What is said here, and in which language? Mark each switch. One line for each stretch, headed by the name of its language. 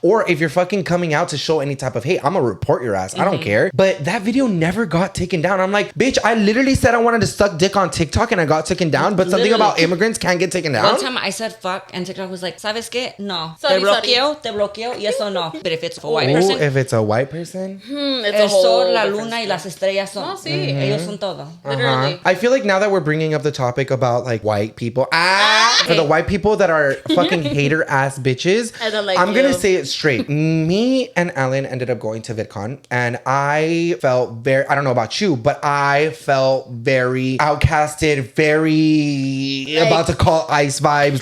English: Or if you're fucking coming out to show any type of hate, I'm gonna report your ass. I don't care. But that video never got taken down. I'm like, bitch, I literally said I wanted to suck dick on TikTok and I got taken down. But something about immigrants can't get taken down. One time I said fuck and TikTok was like,
Spanish: ¿sabes qué? No. Te bloqueo, y eso no.
English: But if it's a white person. If it's a white person.
Spanish: It's el sol, la luna y las estrellas son. No, sí. Ellos son todo.
English: Literally. I feel like now that we're bringing up the topic about like white people, for the white people that are fucking hater ass bitches, I'm gonna say it straight. Me and Ellen ended up going to VidCon and I felt very, I don't know about you, but I felt very outcasted, very about to call ICE vibes.